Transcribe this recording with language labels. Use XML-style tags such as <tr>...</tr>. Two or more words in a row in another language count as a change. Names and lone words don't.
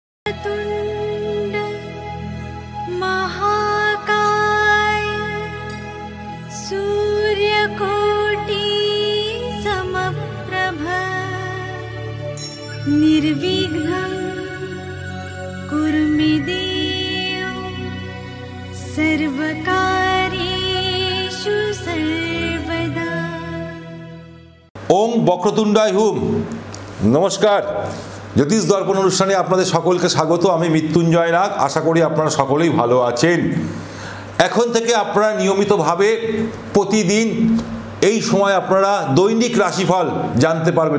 <sa>तुंड महाकाय सूर्यकोटि समप्रभ निर्विघ्नं कुरु मे देव सर्वकार्येषु सर्वदा। ओम বক্রতুণ্ডায় হুম।</sa> <bn>নমস্কার, জ্যোতিষ দর্পণ অনুষ্ঠানে আপনাদের সকলকে স্বাগত। আমি মৃত্যুঞ্জয় নাগ। আশা করি আপনারা সকলেই ভালো আছেন। এখন থেকে আপনারা নিয়মিতভাবে প্রতিদিন এই সময় আপনারা দৈনিক রাশিফল জানতে পারবেন।</bn>